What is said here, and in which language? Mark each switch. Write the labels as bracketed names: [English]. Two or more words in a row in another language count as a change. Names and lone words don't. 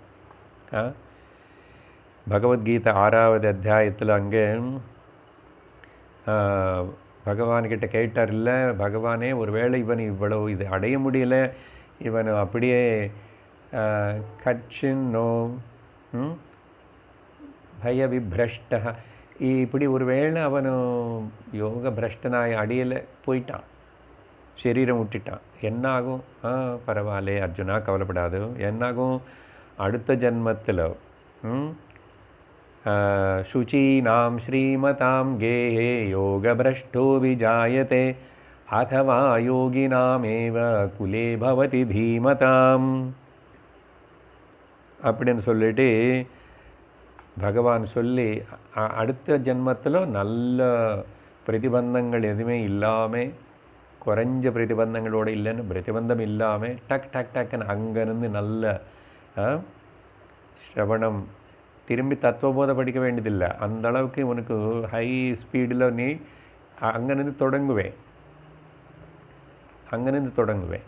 [Tamil] பகவத்கீதை 6வது அத்தியாயத்தில் அங்கே பகவான்கிட்ட கேட்டார், இல்லை பகவானே, ஒருவேளை இவன் இவ்வளவு இது அடைய முடியல, இவன் அப்படியே [Sanskrit] कच्चिन्नो भय विभ्रष्ट, [Tamil] இப்படி ஒரு வேளை அவனும் யோக பிரஷ்டனாய் அடியலை போயிட்டான், சரீரம் விட்டுட்டான், என்னாகும்? பரவாயில்ல அர்ஜுனா, கவலைப்படாது. என்னாகும்? அடுத்த ஜன்மத்தில் [Sanskrit] शुचीनां श्रीमतां गेहे योगभ्रष्टो विजायते अथवा योगिनामेव कुले भवति धीमताम् [Tamil] அப்படின்னு சொல்லிட்டு பகவான் சொல்லி, அடுத்த ஜென்மத்தில் நல்ல பிரதிபந்தங்கள் எதுவுமே இல்லாமல், குறைஞ்ச பிரதிபந்தங்களோடு இல்லைன்னு பிரதிபந்தம் இல்லாமல் டக் டக் டக்குன்னு அங்கேருந்து நல்ல ஸ்ரவணம், திரும்பி தத்துவபோதை படிக்க வேண்டியதில்லை, அந்த அளவுக்கு உனக்கு [English] high speed-il [Tamil] நீ அங்கேருந்து தொடங்குவேன்.